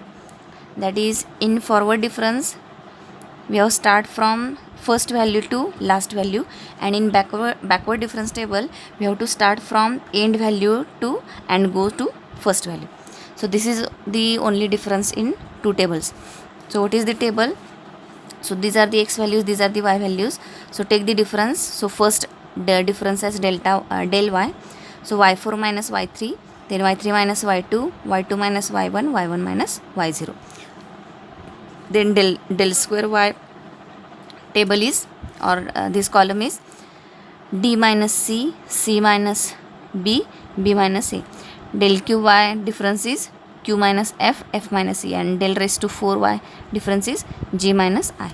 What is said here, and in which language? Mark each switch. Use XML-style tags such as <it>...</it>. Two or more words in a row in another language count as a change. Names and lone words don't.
<en>That is, in forward difference we have start from first value to last value, and in backward difference table we have to start from end value to and go to first value. So this is the only difference in two tables. So what is the table? So these are the x values, these are the y values. So take the difference. So first the difference as del y. So y4 minus y3, then y3 minus y2, y2 minus y1, y1 minus y0. Then del square y table is, or this column is d minus c, c minus b, b minus a. Del q y difference is q minus f, f minus e, and del raised to 4y difference is g minus I.</en>